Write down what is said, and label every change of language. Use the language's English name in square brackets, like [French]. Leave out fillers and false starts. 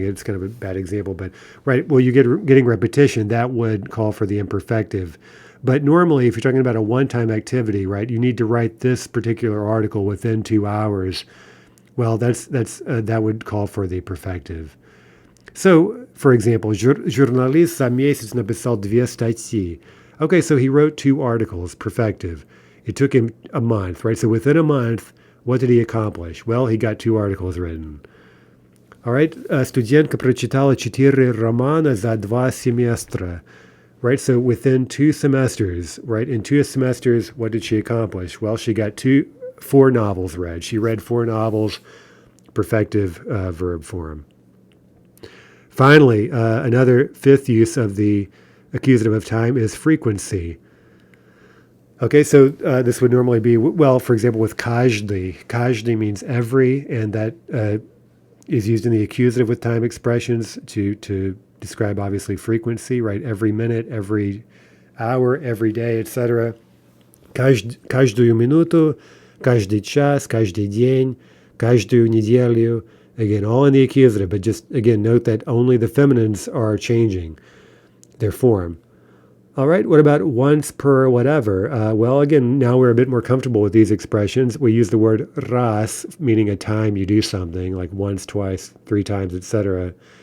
[English] It's kind of a bad example, but right. Well, getting repetition, that would call for the imperfective. But normally, if you're talking about a one-time activity, right, you need to write this particular article within 2 hours. Well, that would call for the perfective. So, for example, [Russian] журналист за месяц написал 2 статьи. [English] Okay, so he wrote 2 articles, perfective. It took him a month, right? So within a month, what did he accomplish? Well, he got 2 articles written. All right, [Russian] студентка прочитала 4 романа за 2 семестра. [English] Right, so within 2 semesters, right, in 2 semesters, what did she accomplish? Well, she got 4 novels read. She read 4 novels, perfective verb form. Finally, another 5th use of the accusative of time is frequency. Okay, so this would normally be, well, for example, with каждый. Каждый means every, and that is used in the accusative with time expressions to describe, obviously, frequency, right? Every minute, every hour, every day, etc. [Russian] Каждую минуту, каждый час, каждый день, каждую неделю. [English] Again, all in the accusative, but just, again, note that only the feminines are changing their form. All right, what about once per whatever? Well, again, now we're a bit more comfortable with these expressions. We use the word раз, meaning a time you do something, like once, twice, 3 times, etc.